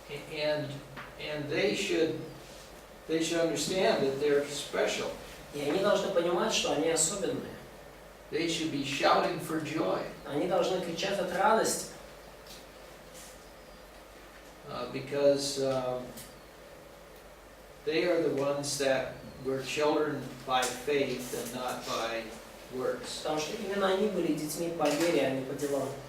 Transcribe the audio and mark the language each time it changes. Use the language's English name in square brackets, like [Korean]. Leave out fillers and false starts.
[English] And they should understand that they're special. [Russian] И они должны понимать, что они особенные. [English] They should be shouting for joy. [Russian] Они должны кричать от радости. [English] Because they are the ones that were children by faith and not by works. [Russian] Потому что именно они были детьми по вере, а не по делам.